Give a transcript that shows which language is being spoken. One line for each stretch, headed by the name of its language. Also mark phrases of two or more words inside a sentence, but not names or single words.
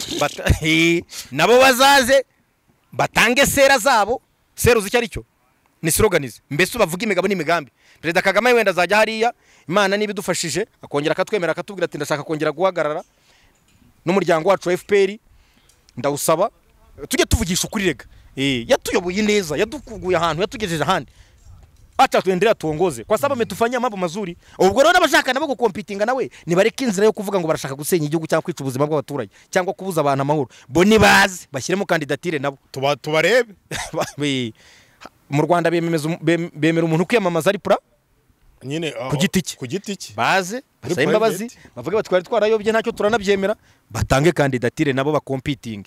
Kinyarwanda: nabo bazaze batange sera zabo seruzi icyo aricyo ni sloganize mbese bavuga imigabo n'imigambi Perezida Kagame wenda azajya hariya Imana nibidufashije akongera akatwemera akatubwira ati ndashaka kongera guhagarara n'umuryango wacu FPR ndawusaba tujye tuvugisha ukuri rega yatuyoboye neza yadukuguye ahantu yatugejeje ahandi
Swahili: acha tuendelea tuongoze kwa sababu ametufanyia mambo mazuri
Kinyarwanda: ubwo rero abashaka nabo gukompitinga nawe nibareke inzira yo kuvuga ngo barashaka gusenya igihugu cyangwa kwica ubuzima bw'abaturage cyangwa kubuza abantu amahoro bo nibaze bashyiremo kandidatire nabo tubarebe mu Rwanda bemera umuntu kwiyamamaza ari pura nyine ku giti cye baze basaba imbabazi bavuga batwari twarayobye ntacyo turanabyemera batange kandidatire nabo bakompitinge